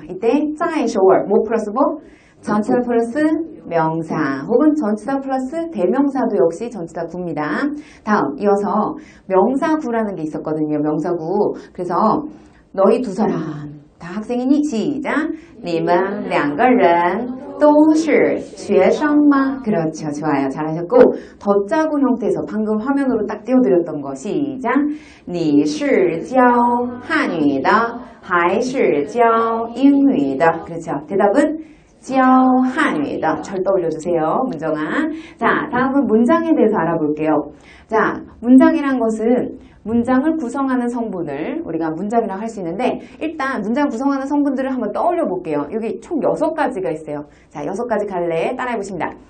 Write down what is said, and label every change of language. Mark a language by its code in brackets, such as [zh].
[ko] 이때 在首尔뭐 플러스 뭐? 전치사 플러스 명사 혹은 전치사 플러스 대명사도 역시 전치사구입니다. 다음 이어서 명사구라는 게 있었거든요. 명사구. 그래서 너희 두 사람 다 학생이니? 시작. [zh] 你们两个人都是学生吗? [ko] 그렇죠. 좋아요. 잘하셨고 덧자구 형태에서 방금 화면으로 딱 띄워드렸던 거. 시작. [zh] 你是教汉语的还是教英语的? [ko] 그렇죠. 대답은 [zh] 教汉语的. [ko] 절 떠올려주세요. 문정아. 자, 다음은 문장에 대해서 알아볼게요. 자, 문장이란 것은 문장을 구성하는 성분을 우리가 문장이라고 할 수 있는데 일단 문장 구성하는 성분들을 한번 떠올려 볼게요. 여기 총 6가지가 있어요. 자, 6가지 갈래 따라해 보십니다.